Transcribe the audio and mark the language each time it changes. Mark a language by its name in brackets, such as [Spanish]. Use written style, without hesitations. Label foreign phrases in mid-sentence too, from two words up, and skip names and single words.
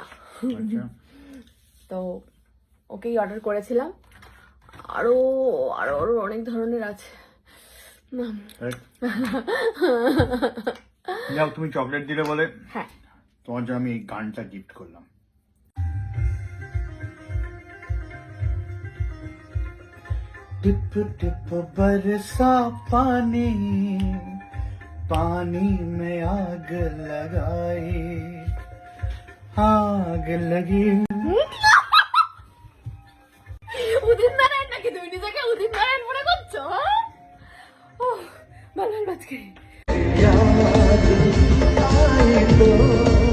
[Bangla] আচ্ছা। তো ওকেই অর্ডার করেছিলাম। আরো আরো আরো অনেক ধরনের আছে। যাও, তুমি চকলেট দিলে বলে হ্যাঁ, তোমার জন্য আমি এই গানটা গিফট করলাম। [Hindi] टिप टिप बरसा पानी, पानी में आग लगाई, आग लगी। [Bangla] উদিন নারায়ণ নাকি তুমি নিজেকে উদিন নারায়ণ মনে করছো? ভালো বাজকে।